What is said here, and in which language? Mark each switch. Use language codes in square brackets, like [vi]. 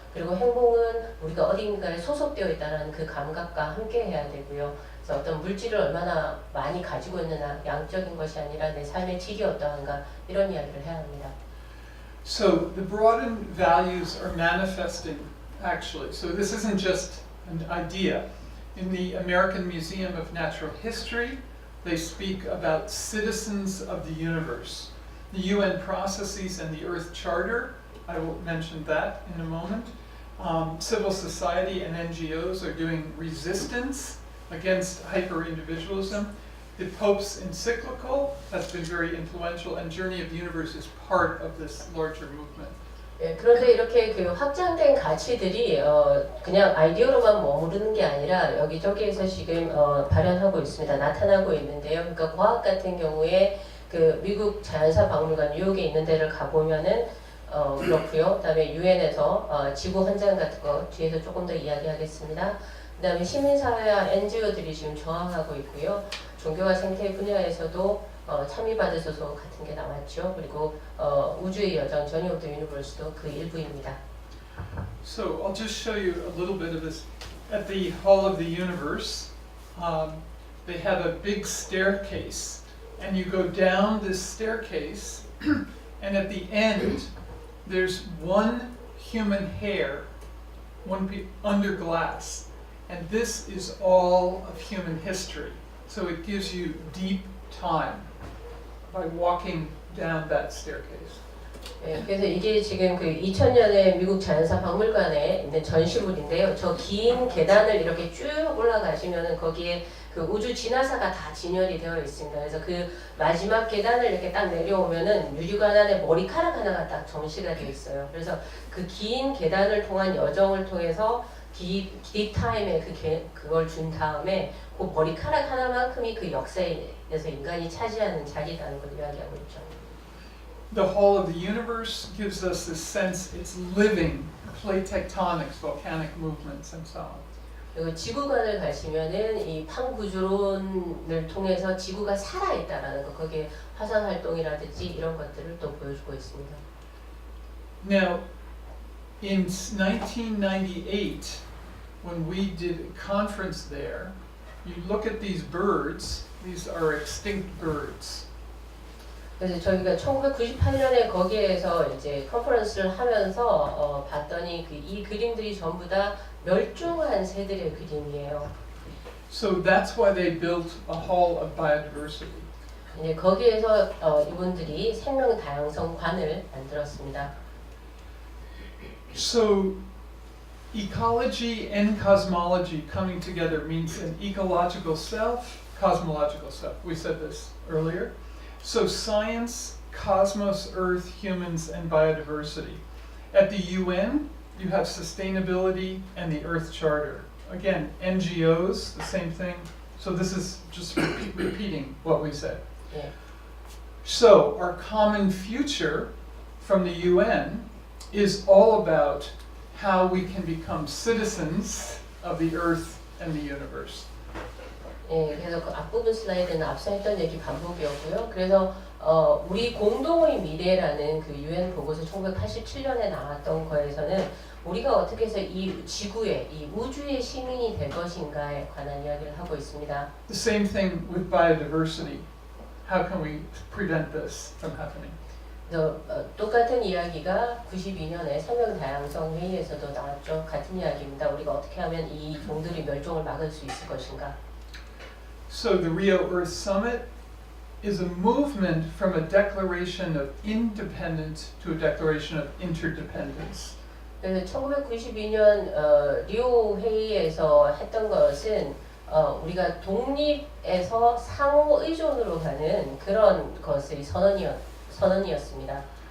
[ko] 그리고 행복은 우리가 어딘가에 소속되어 있다는 그 감각과 함께 해야 되고요. 그래서 어떤 물질을 얼마나 많이 가지고 있느냐, 양적인 것이 아니라 내 삶의 질이 어떠한가 이런 이야기를 해야 합니다. [en] So the broadened values are manifesting actually. So this isn't just an idea. In the American Museum of Natural History, they speak about citizens of the universe. The UN processes and the Earth Charter, I will mention that in a moment. Civil society and NGOs are doing resistance against hyper-individualism. The Pope's encyclical has been very influential, and Journey of the Universe is part of this larger movement. [ko] 예, 그런데 이렇게 그 확장된 가치들이 그냥 아이디어로만 머무르는 게 아니라 여기저기에서 지금 발현하고 있습니다. 나타나고 있는데요. 그러니까 과학 같은 경우에 그 미국 자연사 박물관 뉴욕에 있는 데를 가보면은 그렇고요. 그다음에 유엔에서 지구 헌장 같은 거 뒤에서 조금 더 이야기하겠습니다. 그다음에 시민사회와 NGO들이 지금 저항하고 있고요. 종교와 생태 분야에서도 참여받으소서 같은 게 나왔죠. 그리고 우주의 여정 전이 오브 더 유니버스도 그 일부입니다. [en] So I'll just show you a little bit of this. At the Hall of the Universe, they have a big staircase, and you go down this staircase, and at the end, there's one human hair, under glass, and this is all of human history. So it gives you deep time by walking down that staircase. [ko] 예, 그래서 이게 지금 그 2000년에 미국 자연사 박물관에 있는 전시물인데요. 저 긴 계단을 이렇게 쭉 올라가시면은 거기에 그 우주 진화사가 다 진열이 되어 있습니다. 그래서 그 마지막 계단을 이렇게 딱 내려오면은 유리관 안에 머리카락 하나가 딱 전시가 되어 있어요. 그래서 그 긴 계단을 통한 여정을 통해서 딥타임에 그걸 준 다음에 그 머리카락 하나만큼이 그 역사에서 인간이 차지하는 자리라는 걸 이야기하고 있죠. [en] The Hall of the Universe gives us this sense it's living, plate tectonics, volcanic movements, and so on. [ko] 그리고 지구관을 가시면은 이 판구조론을 통해서 지구가 살아있다라는 거, 거기에 화산 활동이라든지 이런 것들을 또 보여주고 있습니다. [en] Now, in 1998, when we did a conference there, you look at these birds, these are extinct birds. [ko] 그래서 저희가 1998년에 거기에서 이제 컨퍼런스를 하면서 봤더니 이 그림들이 전부 다 멸종한 새들의 그림이에요. [en] So that's why they built a Hall of Biodiversity. [ko] 이제 거기에서 이분들이 생명 다양성관을 만들었습니다. [en] So ecology and cosmology coming together means an ecological self, cosmological self. We said this earlier. So science, cosmos, earth, humans, and biodiversity. At the UN, you have sustainability and the Earth Charter. Again, NGOs, the same thing. So this is just repeating what we said. Yeah. So our common future from the UN is all about how we can become citizens of the Earth and the universe. [ko] 예, 그래서 그 앞부분 슬라이드는 앞서 했던 얘기 반복이었고요. 그래서 우리 공동의 미래라는 그 UN 보고서 1987년에 나왔던 거에서는 우리가 어떻게 해서 이 지구의, 이 우주의 시민이 될 것인가에 관한 이야기를 하고 있습니다. [en] The same thing with biodiversity. How can we prevent this from happening? [ko] 그래서 똑같은 이야기가 92년에 생명 다양성 회의에서도 나왔죠. 같은 이야기입니다. 우리가 어떻게 하면 이 종들의 멸종을 막을 수 있을 것인가? [en] So the Rio Earth Summit is a movement from a declaration of independence to a declaration of interdependence. [ko] 그래서 1992년 리오 회의에서 했던 것은 우리가 독립에서 상호 의존으로 가는 그런 것의 선언이었습니다.